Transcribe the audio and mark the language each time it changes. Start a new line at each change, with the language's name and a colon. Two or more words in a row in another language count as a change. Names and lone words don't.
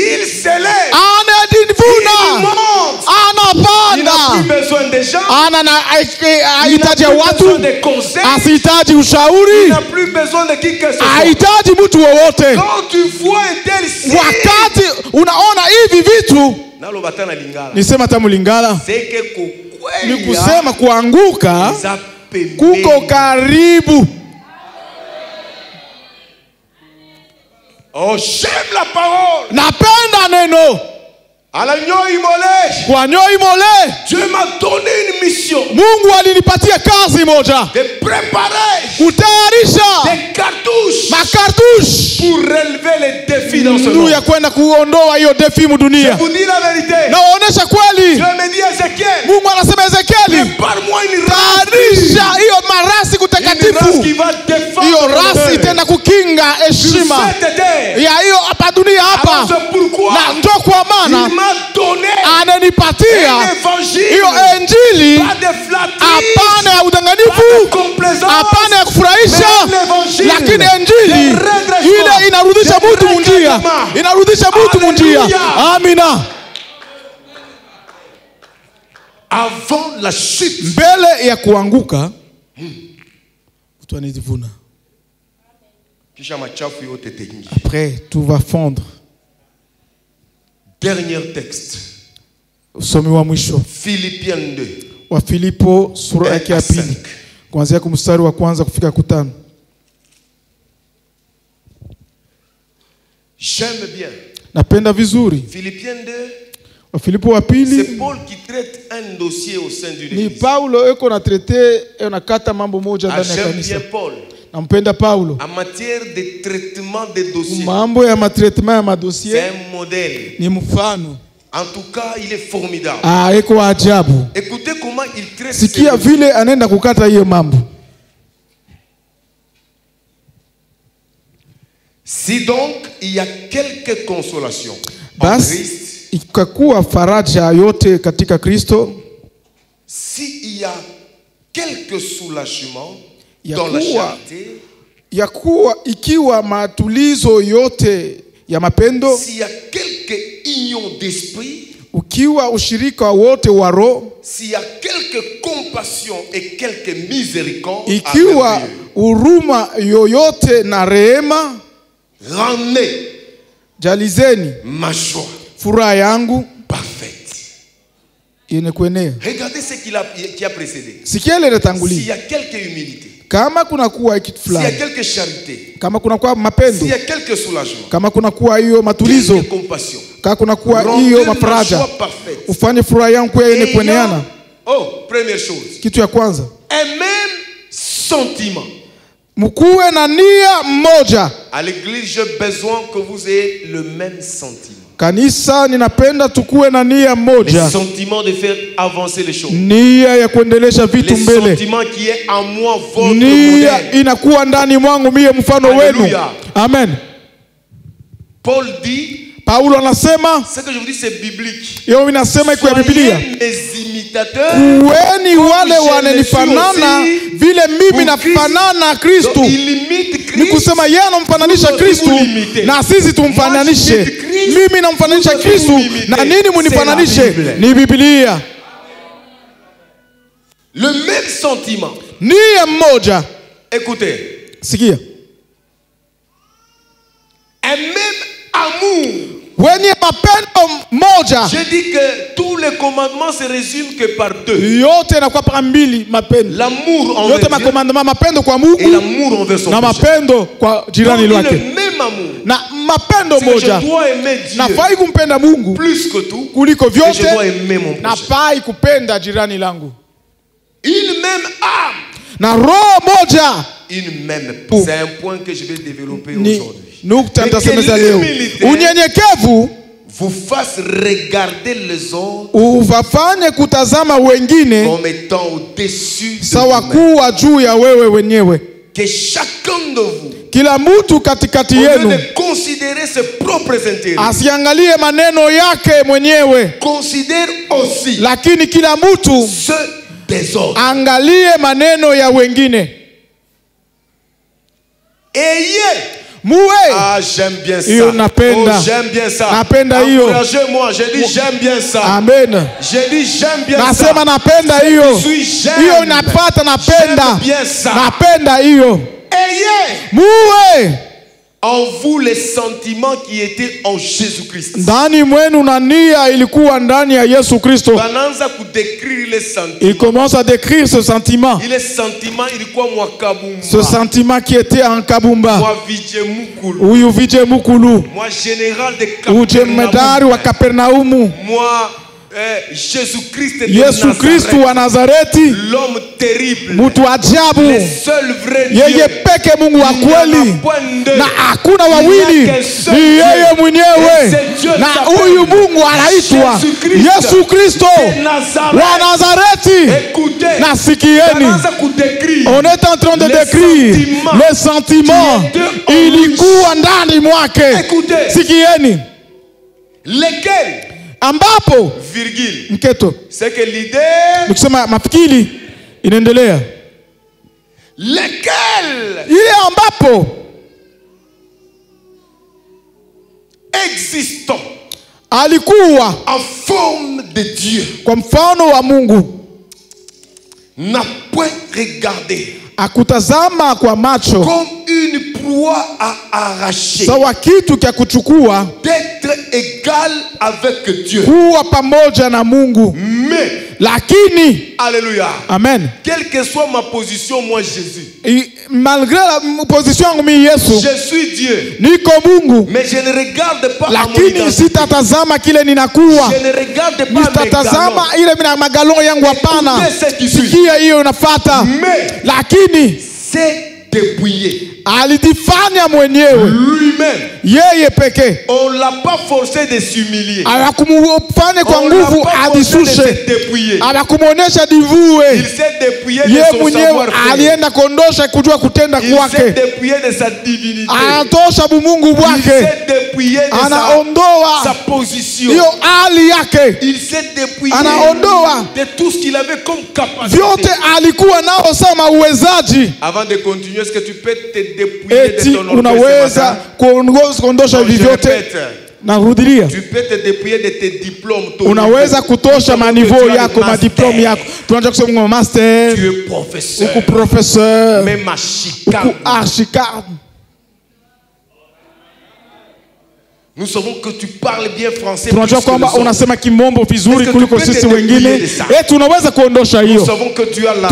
Swahili: Anajivuna, anapanda, anahitaji watu, asihitaji ushauri, hahitaji mtu wowote. Wakati unaona hivi vitu, nisema tamu Lingala, ni kusema kuanguka kuko karibu.
French: Oh, j'aime la parole.
Swahili: Napenda neno. Kwa nyoi mole,
French: Dieu m'a donné une mission.
Swahili: Mungu alinipatia kazi moja.
French: De préparer.
Swahili: Kutayarisha.
French: Des cartouches.
Swahili: Makartush.
French: Pour relever les défis dans ce monde.
Swahili: Ya kwenda kuondoa hiyo defi mudunia.
French: Je vous dis la vérité.
Swahili: Naonesha kweli.
French: Dieu me dit Ezekiel.
Swahili: Mungu anasema Ezekieli.
French: Prépare-moi une
Swahili: tayarisha hiyo marasi kutakatifu. Hiyo rasi itenda kukinga heshima ya hiyo hapa dunia hapa. Na ndio kwa maana ananipatia hiyo injili, hapana ya udanganyifu, hapana ya kufurahisha, lakini injili ile inarudisha mtu munjia, inarudisha mtu munjia. Amina.
French: Avant la chute,
Swahili: mbele ya kuanguka, mtu anajivuna. Kisha machafu yote tengi.
French: Après tout va fondre. Dernier texte.
Swahili: Usomi wa mwisho.
French: Philippiens 2.
Swahili: Wa Filipo sura yake ya pili. Kuanzia kumstari wa kwanza kufika 5.
French: J'aime bien.
Swahili: Napenda vizuri.
French: Philippiens 2.
Swahili: Wa Filipo wa pili.
French: C'est Paul qui traite un dossier au sein du
Swahili: Ni Paulo eko na traiter na kata mambo moja ndani ya kanisa.
French: J'aime bien Paul.
Swahili: Nampenda Paulo.
French: En matière de traitement des dossiers.
Swahili: Mambo ya matraitement ya madossier.
French: C'est un modèle.
Swahili: Ni mfano.
French: En tout cas, il est formidable.
Swahili: Eko ajabu.
French: Écoutez comment il traite.
Swahili: Sikia vile anaenda kukata hiyo mambo.
French: Si donc il y a quelques consolations en Christ,
Swahili: ikakuwa faraja yote katika Kristo,
French: si il y a quelques soulagements dans la charité,
Swahili: yakuwa ikiwa matulizo yote ya mapendo,
French: s'il y a quelques unions d'esprit,
Swahili: ukiwa ushirika wote wa roho,
French: s'il y a quelques compassion et quelques miséricorde,
Swahili: ikiwa huruma yoyote na rehema,
French: rendez
Swahili: jalizeni
French: ma joie,
Swahili: furaha yangu
French: parfaite.
Swahili: yenye kuenea.
French: Regardez ce qui a précédé.
Swahili: Sikia ile tangulia.
French: S'il y a quelque humilité,
Swahili: kama kuna kuwa kitu
French: s'il y a
Swahili: fulani,
French: quelque charité,
Swahili: kama kuna kuwa mapendo,
French: s'il y a quelque soulagement,
Swahili: kama kuna kuwa hiyo matulizo,
French: quelque compassion,
Swahili: kama kuna kuwa hiyo mafaraja, ufanye furaha yangu kwa yenye kueneana.
French: Oh, première chose.
Swahili: Kitu ya kwanza,
French: Un même sentiment.
Swahili: Mkuwe na nia mmoja.
French: À l'église, j'ai besoin que vous ayez le même sentiment.
Swahili: Kanisa ninapenda tukuwe na nia moja.
French: Le sentiment de faire avancer les choses.
Swahili: Nia ya kuendelesha vitu mbele.
French: Le sentiment qui est en moi votre
Swahili: nia
French: modèle.
Swahili: inakuwa ndani mwangu mie mfano wenu. Amen.
French: Paul dit,
Swahili: Paulo anasema,
French: ce que je vous dis c'est biblique.
Swahili: Yo inasema iko ya Biblia. Kuweni wale wananifanana vile mimi nafanana Kristo. Ni kusema yeye anamfananisha Kristo na sisi tumfananishe. Mimi namfananisha Kristo na nini munifananishe? Ni Biblia.
French: Le même sentiment.
Swahili: Nia moja.
French: Écoutez.
Swahili: Sikia.
French: Un même amour.
Swahili: Wenye mapendo moja.
French: Je dis que tous les commandements se résument que par deux.
Swahili: Yote inakuwa par mbili mapendo.
French: L'amour envers
Swahili: yote makomandama mapendo kwa Mungu
French: et l'amour envers son
Swahili: na mapendo kwa jirani wake.
French: Le même amour.
Swahili: Na mapendo moja.
French: Je dois aimer Dieu.
Swahili: Nafai kumpenda Mungu
French: plus que tout.
Swahili: Kuliko vyote.
French: Je dois aimer mon prochain.
Swahili: Nafai kupenda jirani langu.
French: Une même âme.
Swahili: Na roho moja.
French: Une même. C'est un point que je vais développer aujourd'hui.
Swahili: Unyenyekevu
French: vous fasse regarder les autres
Swahili: uvafanye kutazama wengine
French: comme étant au-dessus
Swahili: sawa kuwa juu ya wewe wenyewe.
French: Que chacun de vous,
Swahili: kila mtu katikati yenu,
French: de considérer ses propres intérêts,
Swahili: asiangalie maneno yake mwenyewe,
French: considère aussi
Swahili: lakini kila mtu
French: ceux des autres.
Swahili: Angalie maneno ya wengine.
French: Ah, j'aime bien ça. Oh, j'aime bien ça. Encouragez-moi, j'ai dit j'aime bien ça. Amen. J'ai dit j'aime bien ça.
Swahili: Nasema napenda hiyo. Hiyo napata napenda. Napenda hiyo. Muwe
French: en vous les sentiments qui étaient en Jésus-Christ.
Swahili: Ndani mwenu na nia ilikuwa ndani ya Yesu Kristo. Banaanza kudécrire
French: les sentiments. Il commence à décrire ce sentiment.
Swahili: Ile sentiment ilikuwa mwa Kabumba.
French: Ce sentiment qui était en Kabumba.
Swahili: Mwa Vije Mukulu. Huyu Vije Mukulu.
French: Moi général de Kapernaum.
Swahili: Ujemedari wa Kapernaumu.
French: Moi Jésus-Christ
Swahili: wa Nazareti,
French: l'homme terrible,
Swahili: mtu ajabu,
French: le seul vrai Dieu,
Swahili: yeye peke Mungu wa kweli, na hakuna wawili, ni yeye mwenyewe, na huyu Mungu anaitwa Yesu Kristo wa Nazareti. Na sikieni,
French: on est en train de décrire les sentiments
Swahili: ilikuwa ndani mwake. Sikieni,
French: lesquels
Swahili: ambapo
French: virgule
Swahili: mketo,
French: c'est que l'idée,
Swahili: nikisema mafikiri inaendelea,
French: lesquels
Swahili: ile ambapo
French: existant
Swahili: alikuwa
French: en forme de Dieu,
Swahili: kwa mfano wa Mungu,
French: n'a point regardé
Swahili: akutazama kwa macho
French: comme une proie à arracher,
Swahili: sawa kitu cha kuchukua,
French: d'être égal avec Dieu,
Swahili: kuwa pamoja na Mungu,
French: mais
Swahili: lakini, alléluia, amen,
French: quelle que soit ma position, moi Jésus, malgré la position
Swahili: yangu mimi Yesu,
French: je suis Dieu,
Swahili: niko Mungu,
French: mais je ne regarde pas
Swahili: lakini sitatazama kile ninakuwa,
French: je ne regarde pas
Swahili: sitatazama ile magalon yangu, hapana. Sikia hiyo unafuata, lakini
French: c'est dépouillé,
Swahili: alijifanya mwenyewe
French: lui-même,
Swahili: yeye peke.
French: On l'a pas forcé de s'humilier,
Swahili: hakumfanya kwa nguvu adishushe, hakumuonesha divue.
French: Il s'est dépouillé de son savoir-faire,
Swahili: alienda kondosha kujua kutenda kwake.
French: Il s'est dépouillé de sa divinité,
Swahili: anatosha bumungu bwake,
French: il s'est dépouillé de sa position,
Swahili: hiyo hali yake,
French: il s'est dépouillé
Swahili: anaondoa
French: de tout ce qu'il avait comme capacité,
Swahili: vyote alikuwa nao sama uwezaji.
French: Avant de continuer, est-ce que tu peux te dépouiller de ton orgueil?
Swahili: Unaweza kuondosha hivi vyote. Narudilia,
French: tu peux te dépouiller de tes diplômes.
Swahili: Unaweza kutosha maniveau yako, madiplome yako. Tunaanza kusema master,
French: tu es professeur,
Swahili: uko professeur,
French: même archicade, archicade. Nous savons que tu parles bien français.
Swahili: Tunajua kwamba unasema kimombo vizuri kuliko sisi wengine. Unaweza kuondosha hiyo.
French: Nous savons que tu as l'argent.